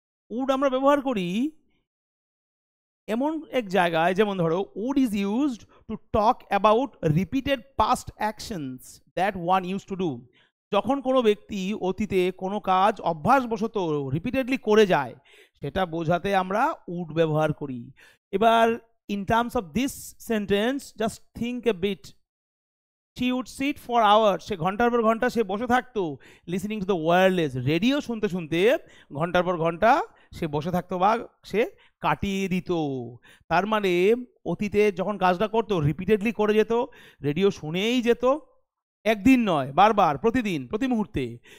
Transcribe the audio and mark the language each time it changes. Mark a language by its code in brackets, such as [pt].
[bn] Would আমরা ব্যবহার করি এমন এক জায়গায়, যেমন ধরো [en] Would is used to talk about repeated past actions that one use to do. [bn] যখন কোনো ব্যক্তি অতীতে কোনো কাজ অভ্যাসবশত রিপিটেডলি করে যায় সেটা বোঝাতে আমরা উড ব্যবহার করি। [en] এবার in terms of this sentence, just think a bit. She would sit for hours, [bn] সে ঘন্টার পর ঘন্টা সে বসে থাকতো [en] listening to the wireless, [bn] radio শুনতে শুনতে ঘন্টার পর ঘন্টা সে বসে থাকতো বা সে কাটিয়ে দিত। তার মানে অতীতে যখন কাজটা করতো রিপিটেডলি করে যেত, রেডিও শুনেই যেত, একদিন নয় বারবার, প্রতিদিন, প্রতি মুহূর্তে।